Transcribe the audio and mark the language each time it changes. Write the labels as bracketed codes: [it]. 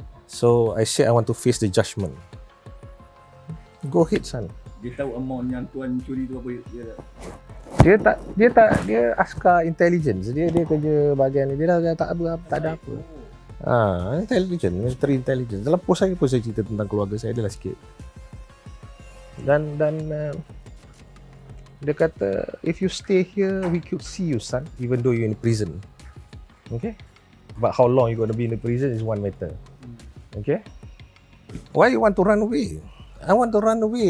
[en] So, I said I want to face the judgment. Go ahead, son. [ms] Dia tahu amount yang tuan curi tu apa Dia askar intelligence. Dia kerja bahagian ni. Dia dah tak ada apa. [en] Intelligence, military intelligence. [ms] Dalam post saya pun saya cerita tentang keluarga saya adalah sikit. Dan dia kata, [en] if you stay here, we could see you, son, even though you're in prison. Okay? But how long you're going to be in the prison is one matter. Okay? Why you want to run away? I want to run away.